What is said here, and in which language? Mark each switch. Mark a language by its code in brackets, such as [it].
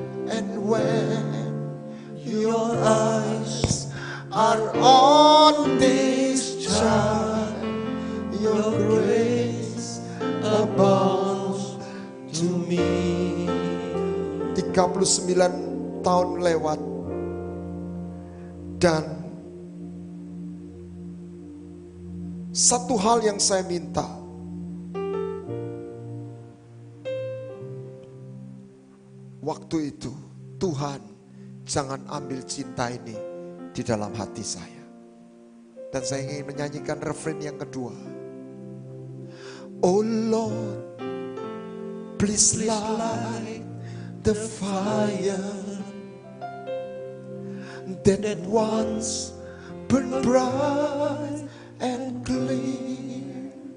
[en] And when your eyes are on this child, your grace abounds to me. [id] 39 tahun lewat, dan satu hal yang saya minta, waktu itu, Tuhan jangan ambil cinta ini di dalam hati saya. Dan saya ingin menyanyikan refrain yang kedua. [en] Oh Lord, please light the fire that once burned bright and clear.